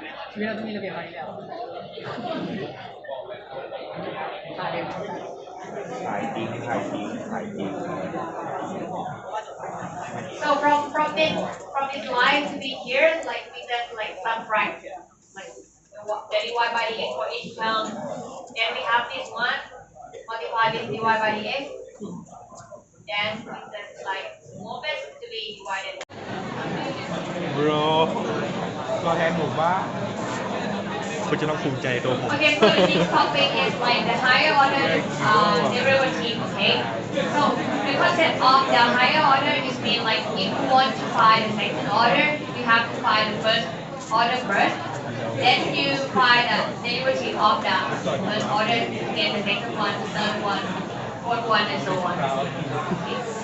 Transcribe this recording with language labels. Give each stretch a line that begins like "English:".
Thai: ชีวิตเราต้องมีระเบียบอะไรแล้วถ่ายเด็ก ถ่ายจริง
English: so from this line to be here, like we set like some fraction, like the dy by dx for each term. Then we have this one multiply with dy by dx. Then we set like moments to be divided.
Thai: bro ตัวแทนหมู่บ้าน คุณจะต้องภูมิใจตัวผม
English: Okay, so this topic is like the higher order derivative, okay? So the concept of the higher order is mean like if you want to find the second order, you have to find the first order first. Then you find the derivative of the first order, then the second one, third one, fourth one, and so on. Okay.